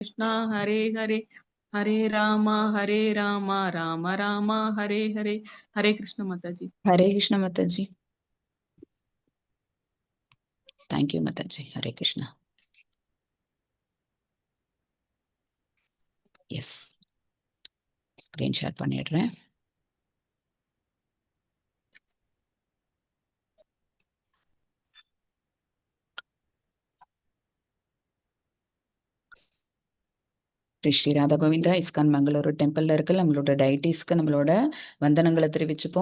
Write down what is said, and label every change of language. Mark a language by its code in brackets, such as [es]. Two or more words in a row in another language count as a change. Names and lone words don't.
[sa] कृष्णा हरे हरे हरे राम राम राम हरे हरे। [hi] हरे कृष्ण माता जी। हरे कृष्ण माता जी। [en] thank you [hi] माता जी। हरे कृष्णा। [en] yes, screen share [ta] பண்ணிடுறேன். ஸ்ரீ ராதா கோவிந்தா இஸ்கான் மங்களூரு டெம்பிளில் இருக்க நம்மளோட டைட்டிஸ்க்கு நம்மளோட வந்தனங்களை தெரிவிச்சுப்போம்.